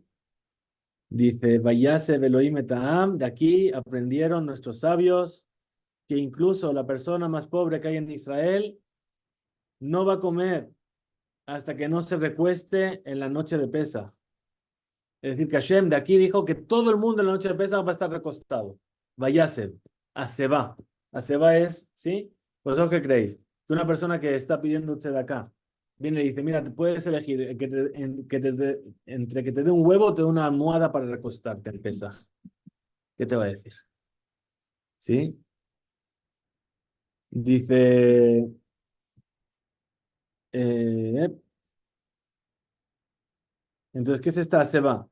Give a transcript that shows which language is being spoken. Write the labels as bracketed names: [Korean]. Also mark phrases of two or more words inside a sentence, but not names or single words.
[Spanish] Dice, [Hebrew] ויסב אלהים את־העם, [Spanish] de aquí aprendieron nuestros sabios que incluso la persona más pobre que hay en Israel no va a comer hasta que no se recueste en la noche de Pesaj. Es decir, que Hashem de aquí dijo que todo el mundo en la noche de Pesaj va a estar recostado. [Hebrew] ויסב, הסבה. [Spanish] Aseba es, ¿sí? ¿Vosotros qué creéis? Que una persona que está pidiendo usted acá viene y dice, mira, te puedes elegir entre que te dé un huevo o te dé una almohada para recostarte en Pesaj. ¿Qué te va a decir? ¿Sí? Dice, eh, entonces, ¿qué es esta Aseba?